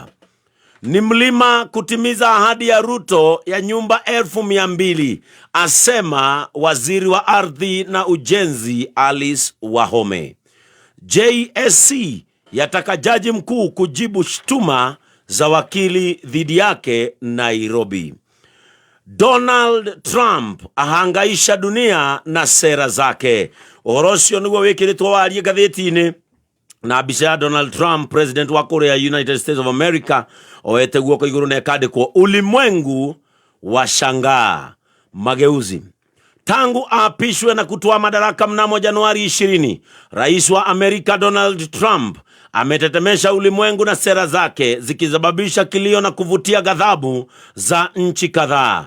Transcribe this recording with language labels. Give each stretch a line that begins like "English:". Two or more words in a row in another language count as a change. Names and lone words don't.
Swahili: Ni mlima kutimiza ahadi ya Ruto ya nyumba 200,000, asema waziri wa ardhi na ujenzi Alice Wahome. JSC yataka jaji mkuu kujibu shtuma za wakili dhidi yake Nairobi. Donald Trump ahangaisha dunia na sera zake.
Kikuyu: Orosio niguo wikiritwo warie gatheti-ini na mbica ya Donald Trump, president wa Korea United States of America, oete guoko iguru na ekandikwo
Swahili: ulimwengu wa shangaa mageuzi. Tangu aapishwe na kutoa madaraka mnamo Januari 20, rais wa Amerika Donald Trump ametetemesha ulimwengu na sera zake zikisababisha kilio na kuvutia ghadhabu za nchi kadhaa.